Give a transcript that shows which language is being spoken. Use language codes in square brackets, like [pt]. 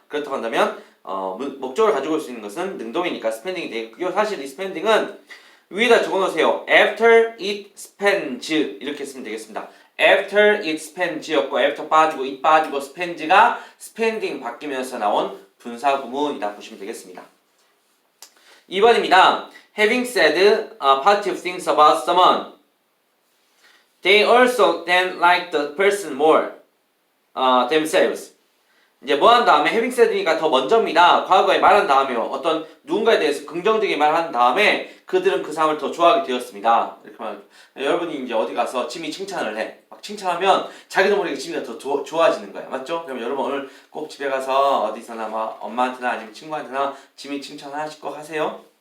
[ko] 그렇다고 한다면 목적을 가지고 올 수 있는 것은 능동이니까 스펜딩이 되겠고요. 사실 이 스펜딩은 위에다 적어놓으세요. [en] after it spends [ko] 이렇게 쓰면 되겠습니다. [en] after it spends [ko] 였고 after 빠지고 it 빠지고 spends가 spending 바뀌면서 나온 분사 구문이다 보시면 되겠습니다. 2번입니다. [en] Having said positive things about someone, they also then like the person more themselves. [ko] 이제 뭐 한 다음에 [en] having said [ko] 니까 더 먼저입니다. 과거에 말한 다음에 어떤 누군가에 대해서 긍정적인 말을 한 다음에 그들은 그 사람을 더 좋아하게 되었습니다. 이렇게 말합니다. 여러분이 이제 어디 가서 지미 칭찬을 해. 막 칭찬하면 자기도 모르게 지미가 더 좋아지는 거야. 맞죠? 그럼 여러분 오늘 꼭 집에 가서 어디서나 막 엄마한테나 아니면 친구한테나 지미 칭찬 하나씩 꼭 하세요.